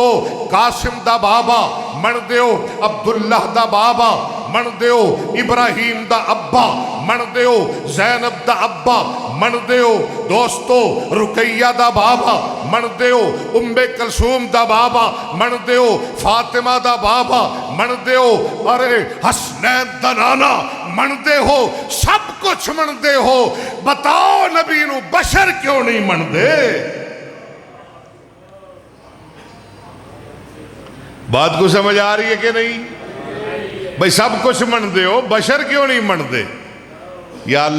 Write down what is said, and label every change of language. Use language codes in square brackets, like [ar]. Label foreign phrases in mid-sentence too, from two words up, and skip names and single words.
[pa] قاسم دا بابا من دیو، عبداللہ دا بابا من دیو، ابراہیم دا ابا من دیو، زینب دا ابا من دیو، دوستو رقیہ دا بابا من دیو، ام کلثوم دا بابا من دیو، فاطمہ دا بابا من دیو، ارے حسنین دا نانا من دے ہو، سب کچھ من دے ہو، بتاؤ نبی نو بشر کیوں نہیں من دے؟ [ur] بات کو سمجھ آ رہی ہے کہ نہیں؟ [pa] بھئی سب کچھ من دے ہو، بشر کیوں نہیں من دے؟